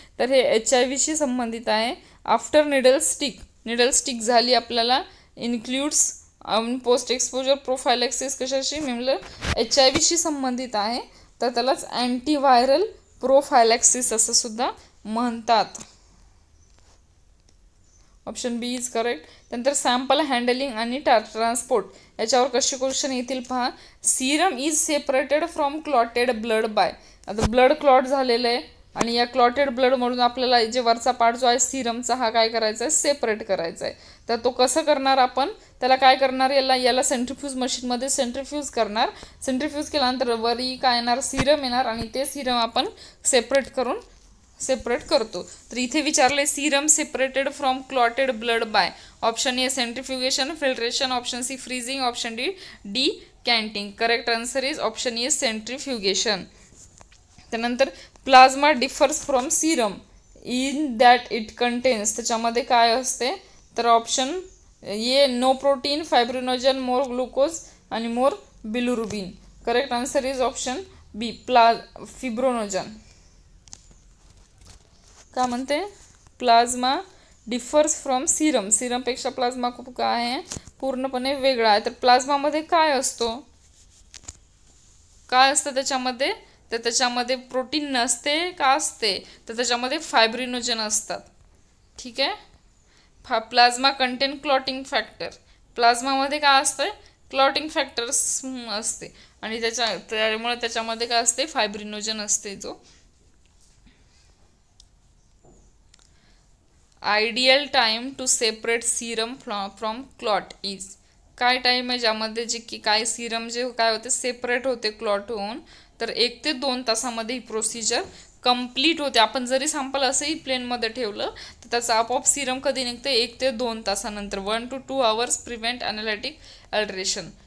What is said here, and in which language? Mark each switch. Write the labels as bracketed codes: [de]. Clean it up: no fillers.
[mr] तर हे HIV संबंधित आहे. आफ्टर निडल स्टिक झाली आपल्याला, [en] includes post exposure prophylaxis [mr] कशाशी म्हणलं? HIV संबंधित आहे, तर त्यालाच अँटीव्हायरल प्रोफायलॅक्सिस असं सुद्धा म्हणतात. [en] Option B is correct. [mr] त्यानंतर सॅम्पल हँडलिंग आणि ट्रान्सपोर्ट याच्यावर कसे क्वेश्चन येतील पहा. [en] Serum is separated from clotted blood by. [mr] आता ब्लड क्लॉट झालेलं आहे आणि या क्लॉटेड ब्लडमधून आपल्याला जे वरचा पार्ट जो आहे सिरमचा हा काय करायचा आहे? सेपरेट करायचा आहे. तर तो कसं करणार आपण? त्याला काय करणार? याला सेंट्रीफ्यूज मशीनमध्ये सेंट्रीफ्यूज करणार. सेंट्रीफ्यूज केल्यानंतर वरी काय येणार? सिरम येणार आणि ते सिरम आपण सेपरेट करतो. तर इथे विचारले [en] Serum separated from clotted blood by. Option A centrifugation, filtration, option C freezing, option D canting. Correct answer is option A centrifugation. त्यानंतर plasma differs from serum in that it contains. [mr] त्याच्यामध्ये काय असते? तर [en] Option A no protein, fibrinogen, more glucose आणि more bilirubin. Correct answer is option B fibrinogen. [mr] काय म्हणते? [en] Plasma differs from serum. [mr] सिरमपेक्षा plasma खूप काय आहे? पूर्णपणे वेगळा आहे. तर प्लाझ्मामध्ये काय असतो? काय असतं त्याच्यामध्ये? तर त्याच्यामध्ये प्रोटीन नसते का असते? तर त्याच्यामध्ये फायब्रिनोजन असतात. ठीक आहे. [en] Plasma contain clotting factor. [mr] प्लाझ्मामध्ये काय असतं? क्लॉटिंग फॅक्टर्स असते आणि त्यामुळे त्याच्यामध्ये काय असते? फायब्रिनोजन असते. [en] जो ideal time to separate serum from clot is. [mr] काय टाइम आहे ज्यामध्ये जे की काय सिरम जे काय होते सेपरेट होते क्लॉट होऊन? तर 1 ते 2 तासामध्ये ही प्रोसिजर कंप्लीट होते. आपण जरी सॅम्पल असंही प्लेनमध्ये ठेवलं तर त्याचा आपोआप सिरम कधी निघते? 1 ते 2 तासानंतर. [en] 1 to 2 hours prevent analytic alteration.